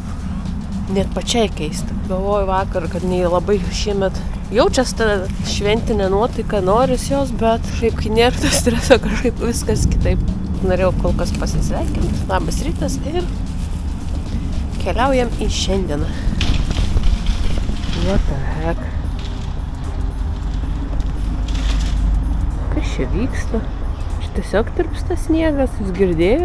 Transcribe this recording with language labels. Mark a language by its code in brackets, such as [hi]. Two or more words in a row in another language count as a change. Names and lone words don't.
[lt] Net pačiai keista. Galvoju vakar, kad nei labai šiemet jaučiasi ta šventinė nuotaika, noris jos, bet šiaip kai nėra to streso, kažkaip viskas kitaip. Norėjau kol kas pasisveikinti. Labas rytas ir keliaujam į šiandieną. [en] What the heck? [lt] Kas čia vyksta? Čia tiesiog tirpsta sniegas, jūs girdėjot?